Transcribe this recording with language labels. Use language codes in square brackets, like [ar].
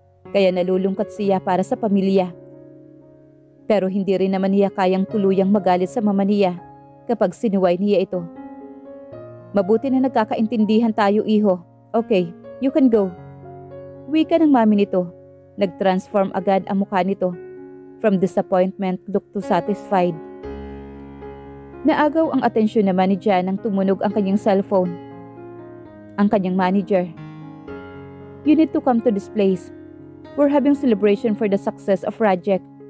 [tl] Kaya nalulungkot siya para sa pamilya. Pero hindi rin naman niya kayang tuluyang magalit sa mama niya kapag sinuway niya ito. Mabuti na nagkakaintindihan tayo, iho. [en] Okay, you can go. [tl] Wika ng mami nito. Nag-transform agad ang mukha nito. [en] From disappointment look to satisfied. [tl] Naagaw ang atensyon naman ni Jan nang tumunog ang kanyang cellphone. Ang kanyang manager. [en] You need to come to this place. We're having celebration for the success of project.